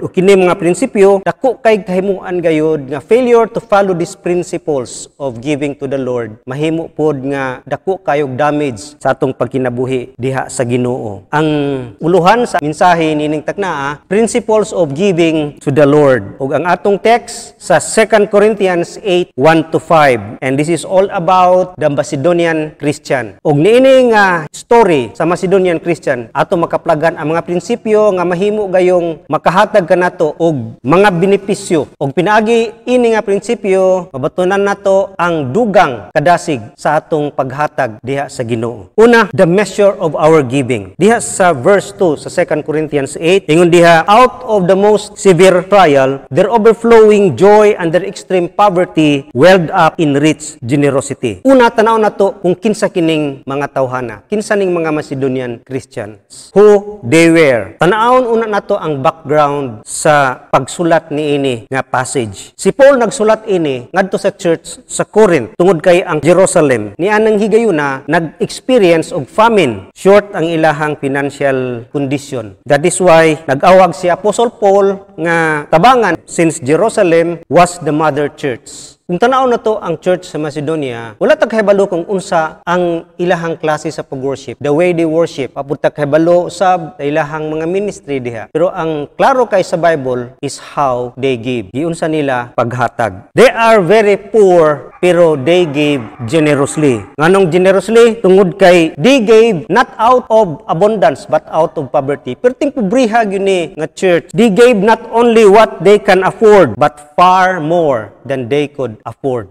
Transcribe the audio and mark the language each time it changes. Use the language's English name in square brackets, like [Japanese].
[Cebuano] Ug kini mga prinsipyo dako kay kahimuan gayud nga [English] failure to follow these principles of giving to the Lord [Cebuano] mahimo pod nga dako kayog damage sa atong pagkinabuhi diha sa Ginoo. Ang uluhan sa mensahe nining taknaa, [English] principles of giving to the Lord. [Cebuano] Ug ang atong text sa 2 Corinthians 8:1-5. [English] And this is all about the Macedonian Christian. [Cebuano] Ug niini nga story sa Macedonian Christian ato makaplagan ang mga prinsipyo nga mahimo gayong makahatag kanato og mga benepisyo. Ug pinaagi ini nga prinsipyo mabatunan nato ang dugang kadasig sa atong paghatag diha sa Ginoo. [English] Una, the measure of our giving. [Cebuano] Diha sa verse 2 sa 2 Corinthians 8, ingon diha, [English] out of the most severe trial, their overflowing joy and their extreme poverty welled up in rich generosity. [Cebuano] Una, tanaw na to kung kinsa kining mga tawhana. Kinsa ning mga Macedonian Christians. [English] Who they were. [Cebuano] Tanawon una na to ang background sa pagsulat ni ini nga passage. Si Paul nagsulat ini ngadto sa church sa Corinth tungod kay ang Jerusalem. Ni anang higayuna nag-experience og famine. Short ang ilahang financial condition. [English] That is why [Cebuano] nag-awag si Apostle Paul nga tabangan [English] since Jerusalem was the mother church. [Cebuano] Kung tanaw na to ang church sa Macedonia, wala tag kahibalo kung unsa ang ilahang klase sa pag-worship, [English] the way they worship, [Cebuano] papunta kahibalo sa ilahang mga ministry diha. Pero ang klaro kay sa Bible [English] is how they give. [Cebuano] Giunsa nila paghatag. [English] They are very poor pero they gave generously. Nganong generously? [Cebuano] Tungod kay [English] they gave not out of abundance but out of poverty. [Cebuano] Pero ting pobriha gyud nga church. [English] They gave not only what they can afford but far more than they could afford.